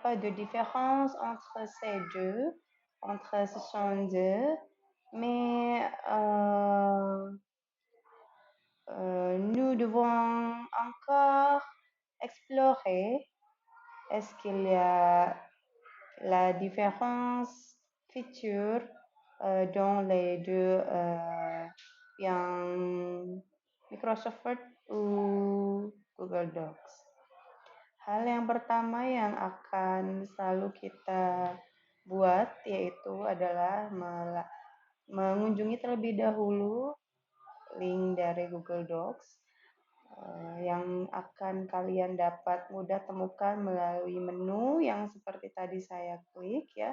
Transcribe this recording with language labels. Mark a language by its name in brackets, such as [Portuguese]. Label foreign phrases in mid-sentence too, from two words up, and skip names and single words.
[French] différence entre ces deux, entre ce sont deux, mais nous devons encore explorer est-ce qu'il y a la différence future dans les deux yang Microsoft Word ou Google Docs. [Indonesian] Hal yang pertama yang akan selalu kita buat yaitu adalah mengunjungi terlebih dahulu link dari Google Docs yang akan kalian dapat mudah temukan melalui menu yang seperti tadi saya klik ya.